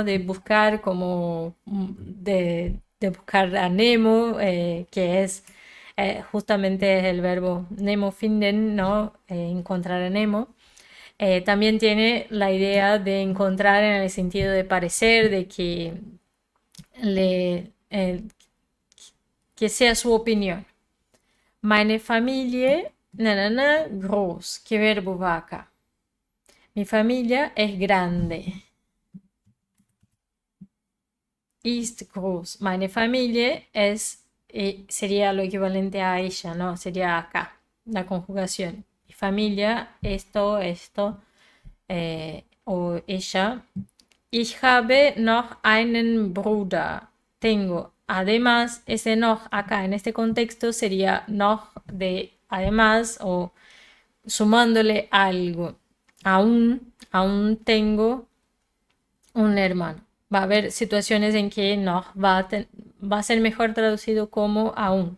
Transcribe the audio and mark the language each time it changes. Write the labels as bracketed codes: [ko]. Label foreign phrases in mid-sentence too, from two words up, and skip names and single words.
[es] De buscar como de buscar a Nemo, que es justamente el verbo [de] Nemo finden, [es] ¿no? Encontrar a Nemo. También tiene la idea de encontrar en el sentido de parecer, de le, eh, que sea su opinión. [de] Meine Familie, groß. [es] ¿Qué verbo va acá? Mi familia es grande. [de] Ist groß. Meine Familie [es] es, sería lo equivalente a ella, ¿no? Sería acá, la conjugación. Mi familia, esto, o ella. [de] Ich habe noch einen Bruder. [es] Tengo. Además, ese noch acá en este contexto sería noch de además o sumándole algo. Aún tengo un hermano. Va a haber situaciones en que no, va a ser mejor traducido como aún.